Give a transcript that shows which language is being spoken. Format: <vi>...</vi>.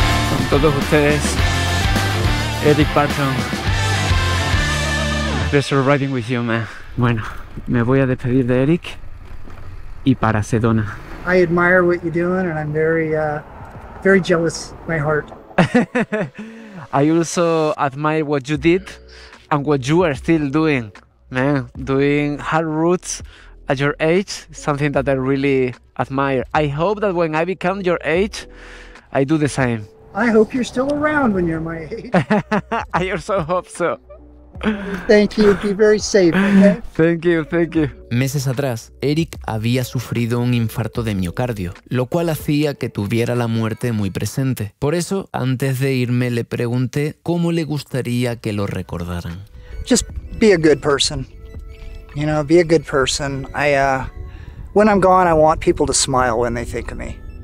<es>Con todos ustedes, Eric Barton.</es> <en>Pleasure riding with you, man.</en> <es>Bueno, me voy a despedir de Eric y para Sedona.</es> <en>I admire what you're doing, and I'm very jealous, my heart. I also admire what you did and what you are still doing, man. Doing hard routes at your age, something that I really admire. I hope that when I become your age, I do the same. I hope you're still around when you're my age. I also hope so. Thank you. Be very safe, okay? Thank you, thank you.</en> <es>Meses atrás, Eric había sufrido un infarto de miocardio, lo cual hacía que tuviera la muerte muy presente. Por eso, antes de irme, le pregunté cómo le gustaría que lo recordaran.</es> <en>Just be a good person. You know, be a good person. When I'm gone, I want people to smile when they think of me.</en>